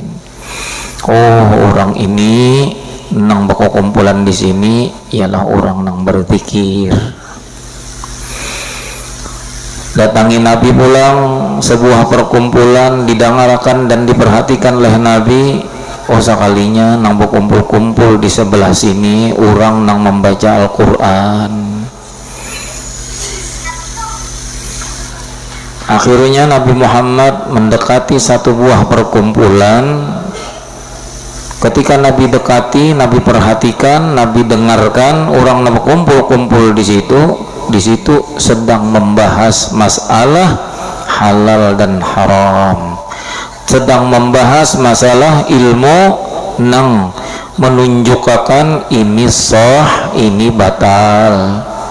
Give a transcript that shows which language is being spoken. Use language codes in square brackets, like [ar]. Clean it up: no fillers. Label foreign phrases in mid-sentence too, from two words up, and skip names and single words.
[id] Oh, orang ini nang berkumpulan di sini ialah orang nang berzikir. Datangi Nabi pulang, sebuah perkumpulan didengarkan dan diperhatikan oleh Nabi. Oh, sekalinya nang berkumpul-kumpul di sebelah sini orang nang membaca Al-Quran. Akhirnya Nabi Muhammad mendekati satu buah perkumpulan. Ketika Nabi dekati, Nabi perhatikan, Nabi dengarkan orang yang berkumpul-kumpul di situ sedang membahas masalah halal dan haram, sedang membahas masalah ilmu nang menunjukkan ini sah, ini batal.